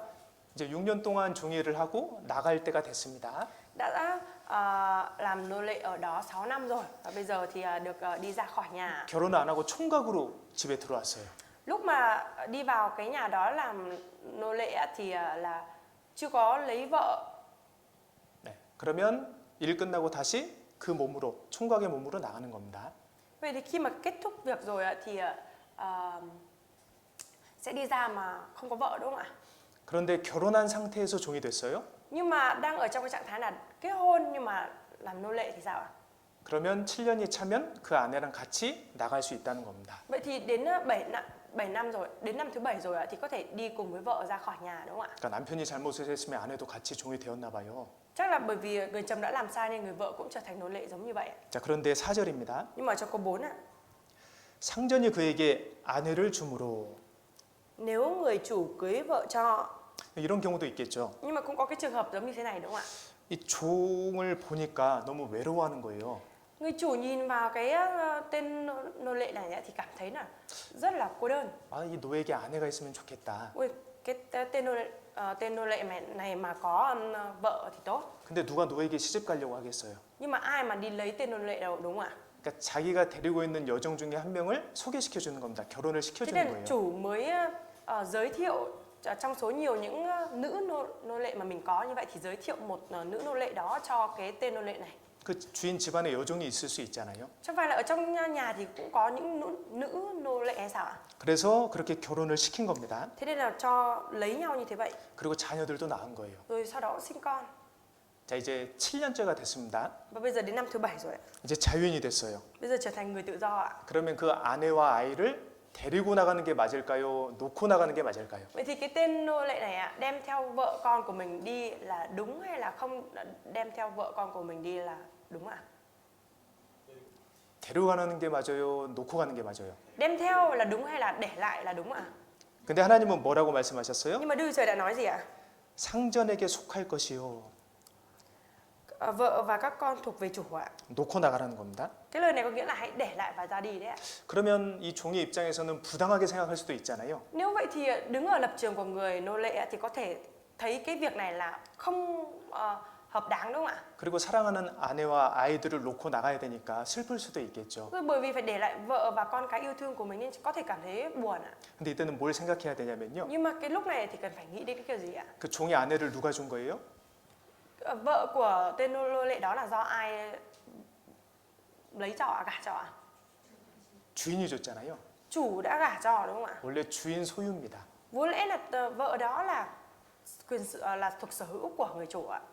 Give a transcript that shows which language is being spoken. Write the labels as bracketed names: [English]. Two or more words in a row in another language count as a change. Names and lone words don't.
[Korean] 이제 6년 동안 종일을 하고 나갈 때가 됐습니다. [Vietnamese] Đã làm nô lệ ở đó 6 năm rồi và bây giờ thì được đi ra khỏi nhà. [Korean] 결혼을 안 하고 총각으로 집에 들어왔어요. [Vietnamese] Lúc mà đi vào cái nhà đó làm nô lệ thì là chưa có lấy vợ. [Korean] 네, 그러면 일 끝나고 다시 그 몸으로 총각의 몸으로 나가는 겁니다. [Vietnamese] Vậy thì khi mà kết thúc việc rồi thì sẽ đi ra mà không có vợ đúng không ạ? [Korean] 그런데 결혼한 상태에서 종이 됐어요. [Vietnamese] Nhưng mà đang ở trong cái trạng thái là kết hôn nhưng mà làm nô lệ thì sao ạ? [Korean] 그러면 7년이 차면 그 아내랑 같이 나갈 수 있다는 겁니다. [Vietnamese] Vậy thì đến 7 năm rồi, đến năm thứ 7 rồi thì có thể đi cùng với vợ ra khỏi nhà đúng không ạ? [Korean] 그러니까 남편이 잘못을 했으면 아내도 같이 종이 되었나 봐요. [Vietnamese] Chắc là bởi vì người chồng đã làm sai nên người vợ cũng trở thành nô lệ giống như vậy. [Korean] 자, 그런데 4절입니다. [Vietnamese] Nhưng mà trong câu 4 ạ. [Korean] 상전이 그에게 아내를 주므로. [Vietnamese] Nếu người chủ cưới vợ cho. [Korean] 이런 경우도 있겠죠. [Vietnamese] Nhưng mà cũng có cái trường hợp giống như thế này đúng không ạ? [Korean] 이 종을 보니까 너무 외로워하는 거예요. [Vietnamese] Người chủ nhìn vào cái tên nô lệ này thì cảm thấy là rất là cô đơn. [Korean] 아, 이 노예에게 아내가 있으면 좋겠다. [Vietnamese] Ui, cái tên nô lệ này mà có vợ thì tốt. [Korean] 근데 누가 노예에게 시집 가려고 하겠어요? [Vietnamese] Nhưng mà ai mà đi lấy tên nô lệ đâu đúng không ạ? [Korean] 그러니까 자기가 데리고 있는 여정 중에 한 명을 소개시켜 주는 겁니다. 결혼을 시켜 [Vietnamese] Thế [Korean] 주는 [Vietnamese] nên [Korean] 거예요. [Vietnamese] chủ mới giới thiệu trong số nhiều những nữ nô lệ mà mình có như vậy thì giới thiệu một nữ nô lệ đó cho cái tên nô lệ này. [Korean] 그 주인 집안에 여종이 있을 수 있잖아요. [Vietnamese] Chẳng phải là ở trong nhà thì cũng có những nữ nô lệ hay sao ạ? [Korean] 그래서 그렇게 결혼을 시킨 겁니다. [Vietnamese] Thế nên là cho lấy nhau như thế vậy. [Korean] 그리고 자녀들도 낳은 거예요. [Vietnamese] Rồi sau đó sinh con. [Korean] 자, 이제 7년째가 됐습니다. [Vietnamese] Và bây giờ đến năm thứ 7 rồi ạ. [Korean] 이제 자유인이 됐어요. [Vietnamese] Bây giờ trở thành người tự do ạ. [Korean] 그러면 그 아내와 아이를 데리고 나가는 게 맞을까요? 놓고 나가는 게 맞을까요? [Vietnamese] Vậy thì cái tên nô lệ này ạ, đem theo vợ con của mình đi là đúng hay là không đem theo vợ con của mình đi là đúng ạ? [Korean] 데려가는 게 맞아요? 놓고 가는 게 맞아요? [Vietnamese] Đem theo là đúng hay là để lại là đúng ạ? [Korean] 근데 하나님은 뭐라고 말씀하셨어요? [Vietnamese] Nhưng mà Đức Trời đã nói gì ạ? [Korean] 상전에게 속할 것이요. [Vietnamese] vợ và các con thuộc về chủ ạ. [Korean] 놓고 나가라는 겁니다. [Vietnamese] Cái lời này có nghĩa là hãy để lại và ra đi đấy ạ. [Korean] 그러면 이 종의 입장에서는 부당하게 생각할 수도 있잖아요. [Vietnamese] Nếu vậy thì đứng ở lập trường của người nô lệ thì có thể thấy cái việc này là không hợp đáng đúng không ạ? [Korean] 그리고 사랑하는 아내와 아이들을 놓고 나가야 되니까 슬플 수도 있겠죠. [Vietnamese] Bởi vì phải để lại vợ và con cái yêu thương của mình nên có thể cảm thấy buồn ạ. [Korean] 근데 이때는 뭘 생각해야 되냐면요. [Vietnamese] Nhưng mà cái lúc này thì cần phải nghĩ đến cái kiểu gì ạ? [Korean] 그 종의 아내를 누가 준 거예요? [Vietnamese] Vợ của tên nô lệ đó là do ai lấy cho ạ, gả cho ạ? [Korean] 주인이 줬잖아요. [Vietnamese] Chủ đã gả cho đúng không ạ? [Korean] 원래 주인 소유입니다. [Vietnamese] Vốn lẽ là vợ đó là là thuộc sở hữu của người chủ ạ.